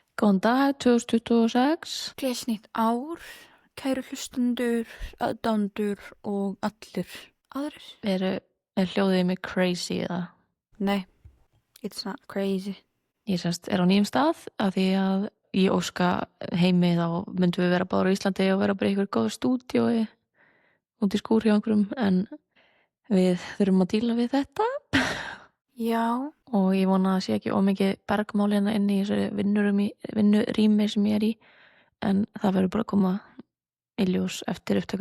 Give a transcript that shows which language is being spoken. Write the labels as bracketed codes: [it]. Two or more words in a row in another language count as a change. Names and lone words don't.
[is] Góðan dag, 2026. Gleðsnýtt ár, kæru hlustundur, aðdándur og allir aðrir. Er hljóðið mig crazy eða? Nei, [en] it's not crazy. [is] Ég er á nýjum stað af því að í óska heimi þá myndum við vera báður á Íslandi og vera bara í ykkur góð stúdíói út í skúr hjá einhverjum en við þurfum að díla við þetta Já, og ég vona að það sé ekki ómikið bergmál hérna inni í þessu vinnurými sem ég er í en það verður bara að koma í ljós eftir upptöku.